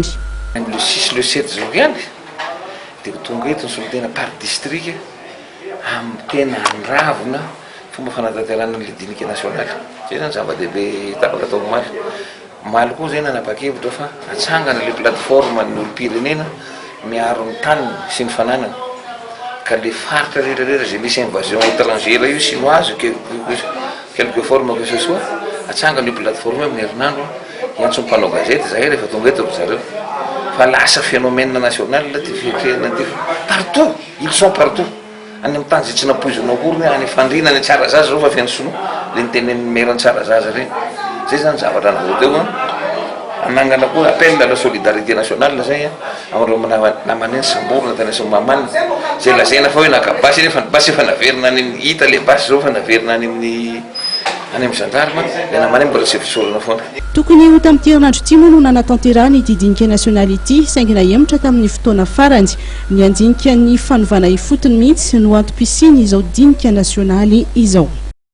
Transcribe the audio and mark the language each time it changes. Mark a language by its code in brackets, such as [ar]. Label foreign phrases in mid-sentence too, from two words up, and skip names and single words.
[mg] Le 6 le 7 janvier dia tonga eto ny solitena [fr] par district [mg] amin'ny tena andravina fomba fanatanterana ny dinika nasionaly. Zay zany zava-dehibe tapaka atao omaly. Omaly koa zay nanapa-kevitra fa atsangana le plateforme ny olom-pirenena miaro ny taniny sy ny fananana ka le faritra rehetrarehetra zay misy [fr] invasion étrangère [mg] io chinoise [fr] quelque forme que ce soit [mg] atsangana io plateforme amin'ny herinandro iantso mpanao gazety zay rehefa tonga eto zareo fa lasa [fr] phénomène national [mg] ty fietrehana ty [fr] partout ils sont partout [mg] any amin'ny tany zay tsy napoizina akory any fandrina ny tsara zaza zao fa fiansono le nitenen'ny maire tsara zaza reny zay zany zavatra navodeo anangana koa [fr] appel à la solidarité nationale [mg] zay amireo namaneny samborona tany Somaman zay lazaina fa hoe nakabasy nefa basy efa naverina any amin'ny hita le basy zao fa naverina any amin'ny gendarme le namaneny mbola tsy fisorona foana. Tokony ho tamin'ity herinandro ity moa no nanatanterahana ity dinika nasionaly ity saingina hemotra tamin'ny fotoana farany ny andinika ny fanovana ifotony mihitsy no antom-pisiny izao dinika nasionaly izao.